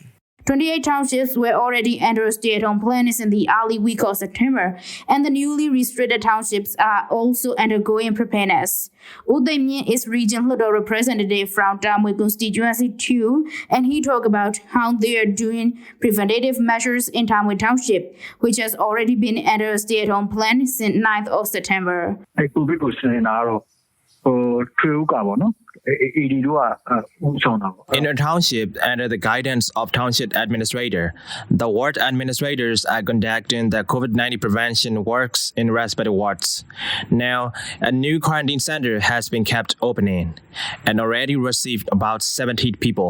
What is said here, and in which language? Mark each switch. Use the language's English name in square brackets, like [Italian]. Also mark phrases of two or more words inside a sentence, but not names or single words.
[English] 28 townships were already under stay-at-home plans in the early week of September, and the newly restricted townships are also undergoing preparedness. Uday Myin is regional representative from Tamil constituency 2, and he talked about how they are doing preventative measures in Tamil Township, which has already been under a stay-at-home plan since 9th of September. [Burmese] COVID ကိုစဉ်းစားတော့ထွေးဥကပေါ့နော် [English] In a township, under the guidance of township administrator, the ward administrators are conducting the COVID-19 prevention works in respective wards. Now, a new quarantine center has been kept opening and already received about 70 people.